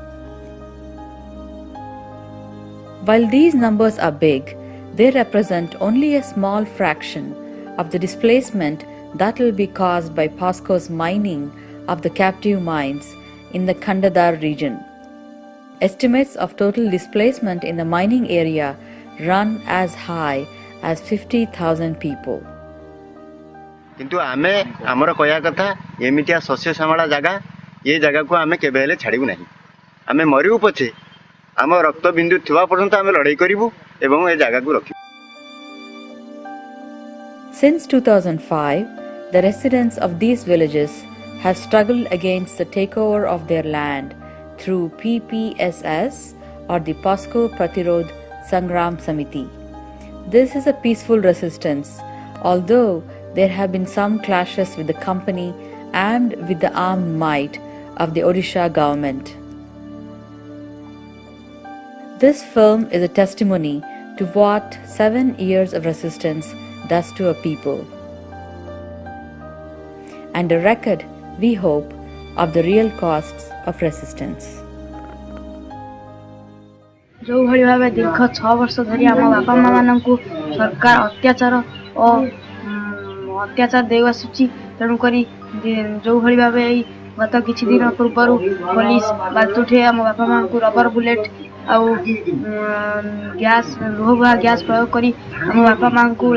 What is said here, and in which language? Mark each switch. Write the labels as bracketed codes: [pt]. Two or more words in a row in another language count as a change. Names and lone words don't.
[en] While these numbers are big, they represent only a small fraction of the displacement that will be caused by POSCO's mining of the captive mines in the Khandadar region. Estimates of total displacement in the mining area run as high as 50,000 people. [or] କିନ୍ତୁ ଆମେ ଆମର କହୟା କଥା ଏମିତିଆ ଶସ୍ୟ ଶ୍ୟାମଳା ଜାଗା ଏ ଜାଗା କୁ ଆମେ କେବେ ହେଲେ ଛାଡ଼ିବୁ ନାହିଁ ଆମେ ମରିବୁ ପଛେ ଆମ ରକ୍ତ ବିନ୍ଦୁ ଥିବା ପର୍ଯ୍ୟନ୍ତ ଆମେ ଲଢ଼େଇ କରିବୁ ଏବଂ ଏ ଜାଗା କୁ ରଖିବୁ। [en] Since 2005, the residents of these villages have struggled against the takeover of their land through PPSS or the POSCO Pratirodh Sangram Samiti. This is a peaceful resistance, although there have been some clashes with the company and with the armed might of the Odisha government. This film is a testimony to what 7 years of resistance does to a people, and a record, we hope, of the real costs of resistance. [or] ଯୋ ଭଲି ଭାବ ଦୀର୍ଘ 6 ବର୍ଷ ଧରି ଆମ ବାପା ମା ମାନୁ ସରକାର ଅତ୍ୟାଚାର ଦେଇ ଆସୁଛି ତେଣୁ ଯୋ ଭଲି ଭାବ ଗତ କିଛି ଦିନ ପୂର୍ବରୁ ପୁଲିସ ବାଲତୁଠେ ଆମ ବାପା ମା କୁ [en] rubber bullet [or] ଆଉ ଗ୍ୟାସ ଲୁହବୁହା ଗ୍ୟାସ ପ୍ରୟୋଗ କରି ଆମ ବାପା ମା କୁ